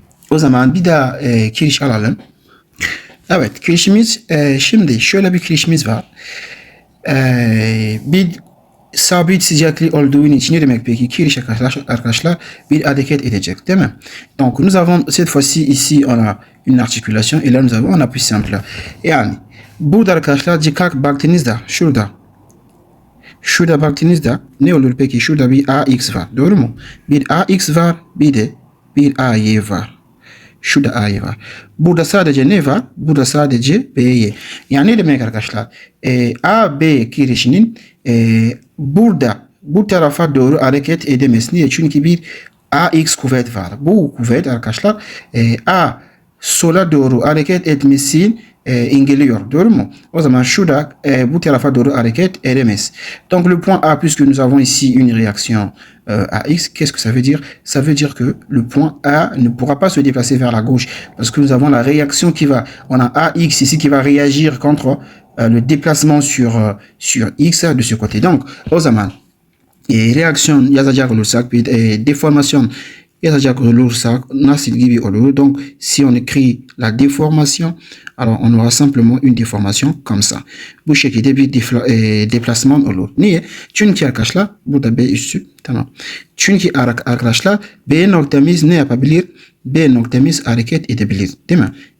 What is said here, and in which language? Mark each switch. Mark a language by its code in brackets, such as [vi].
[tr] O zaman bir daha kiriş alalım. Evet, kirişimiz şimdi şöyle bir kirişimiz var. Bir sabit sıcaklık olduğu için ne demek peki? Kiriş arkadaşlar bir hareket edecek, değil mi? [fr] Donc nous avons cette fois-ci ici on a une articulation et là nous avons un appui simple. [tr] Yani burada arkadaşlar dikkat baktığınızda şurada baktığınızda ne olur peki? Şurada bir AX var, doğru mu? Bir AX var, bir de bir AY var. Şurada A'yı var. Burada sadece ne var? Burada sadece B'yi. Yani ne demek arkadaşlar? A, B kirişinin burada bu tarafa doğru hareket edemez. Niye? Çünkü bir AX kuvvet var. Bu kuvvet arkadaşlar A sola doğru hareket etmesini engelliyor. Doğru mu? O zaman şurada bu tarafa doğru hareket edemez. [fr] Donc le point A, puisque nous avons ici une réaction AX, qu'est-ce que ça veut dire? Ça veut dire que le point A ne pourra pas se déplacer vers la gauche parce que nous avons la réaction qui va, on a AX ici qui va réagir contre le déplacement sur X de ce côté. Donc [tr] o zaman reaksiyon yazacak olursak bir deformasyon yazacak olursak nasıl gibi olur? [fr] Donc si on écrit la déformation, alors on aura simplement une déformation comme ça. [tr] Bu şekilde bir deplasman olur. Niye? Çünkü arkadaşlar burada B üssü. Tamam. Çünkü arkadaşlar B noktamız ne yapabilir? B noktamız hareket edebilir. Değil mi?